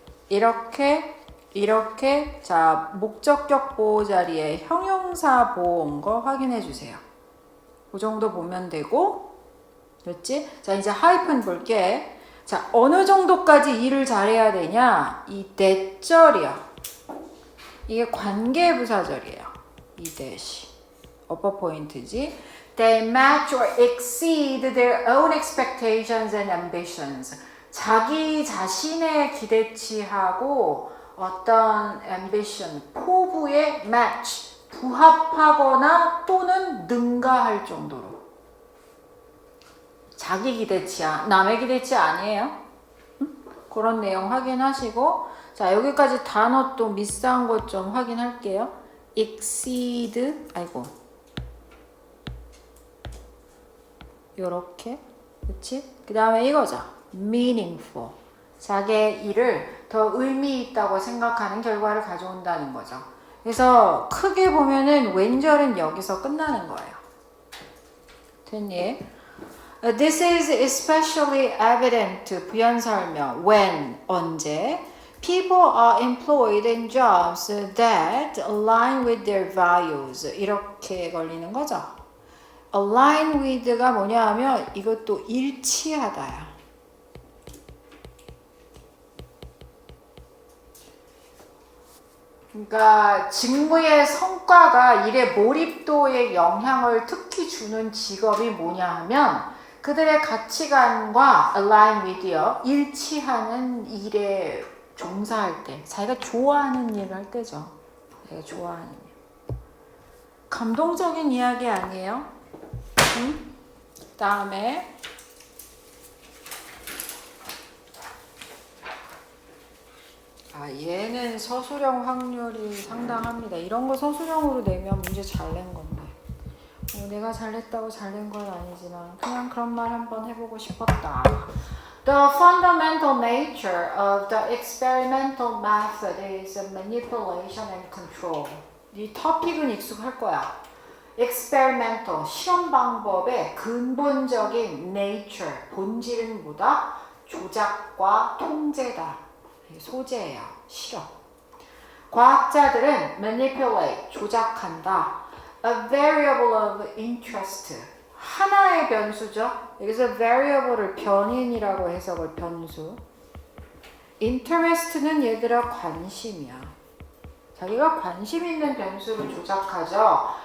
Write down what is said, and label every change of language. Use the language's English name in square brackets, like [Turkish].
[Korean] 이렇게 자 목적격 보호 자리에 형용사 보호 온 거 확인해 주세요. 그 정도 보면 되고, 그렇지? 자 이제 하이픈 볼게. 자 어느 정도까지 일을 잘해야 되냐? 이 대절이야. 이게 관계부사절이에요. 이 대시 어퍼 포인트지. [English] They match or exceed their own expectations and ambitions. [Korean] 자기 자신의 기대치하고 어떤 ambition, 포부에 match, 부합하거나 또는 능가할 정도로. 자기 기대치야. 남의 기대치 아니에요. 응? 그런 내용 확인하시고, 자 여기까지 단어 또 미스한 것 좀 확인할게요. exceed, 요렇게, 그치? 그 다음에 이거죠. meaningful. 자기의 일을 더 의미 있다고 생각하는 결과를 가져온다는 거죠. 그래서 크게 보면은 왼절은 여기서 끝나는 거예요. 됐니? [English] This is especially evident, [Korean] 부연 설명, [English] when, 언제, people are employed in jobs that align with their values. [Korean] 이렇게 걸리는 거죠. align with가 뭐냐 하면 이것도 일치하다야. 그러니까 직무의 성과가 일의 몰입도에 영향을 특히 주는 직업이 뭐냐 하면 그들의 가치관과 align with요. 일치하는 일에 종사할 때, 자기가 좋아하는 일을 할 때죠. 자기가 좋아하는 일. 감동적인 이야기 아니에요? 응? 다음에 아, 얘는 서술형 확률이 상당합니다. 이런 거 서술형으로 내면 문제 잘 낸 건데. 내가 잘냈다고 잘 낸 건 아니지만 그냥 그런 말 한번 해보고 싶었다. [English] The fundamental nature of the experimental method is manipulation and control. [Korean] 이 토픽은 익숙할 거야. experimental, 실험 방법의 근본적인 nature, 본질은 뭐다? 조작과 통제다. 소재예요. 실험. 과학자들은 manipulate, 조작한다. [English] A variable of interest, 하나의 변수죠. [Korean] 여기서 variable을 변인이라고 해석을 변수. interest는 얘들아 관심이야. 자기가 관심 있는 변수를 조작하죠.